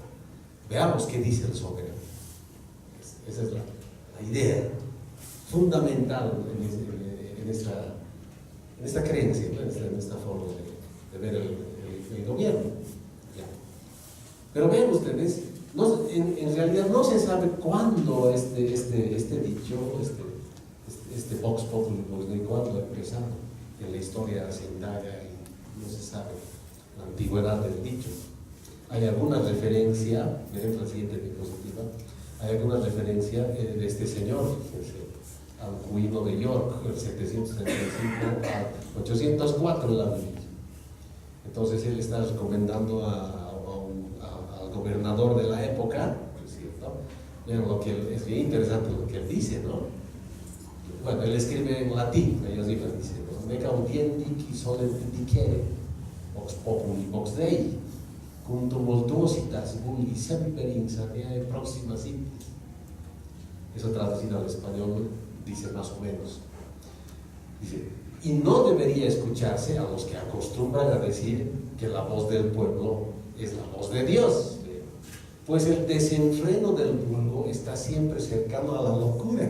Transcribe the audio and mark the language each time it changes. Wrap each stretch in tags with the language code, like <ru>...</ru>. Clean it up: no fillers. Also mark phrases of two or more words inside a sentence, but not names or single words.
<es>Veamos qué dice el soberano. Esa es la idea fundamental en esta creencia, en esta forma de ver el gobierno. Ya. Pero vean ustedes, en realidad no se sabe cuándo este dicho, este</es> <la>vox populi,</la> <es>cuándo empezó en la historia se indaga y no se sabe la antigüedad del dicho. Hay alguna referencia, veremos la siguiente diapositiva, hay alguna referencia de este señor, al Cuino de York, el 735 al 804 en la Biblia. Entonces él está recomendando al gobernador de la época, ¿cierto? Vean lo que es bien interesante lo que él dice, ¿no? Bueno, él escribe en latín, ellos dice, ¿no?</es> <la>Neca audiendi solent dicere, vox populi vox Dei, cum tumultuositas vulgi semper insaneae proxima sitis.</la> <es>Eso traducido al español dice más o menos. Dice, y no debería escucharse a los que acostumbran a decir que la voz del pueblo es la voz de Dios, pues el desenfreno del vulgo está siempre cercano a la locura.</es>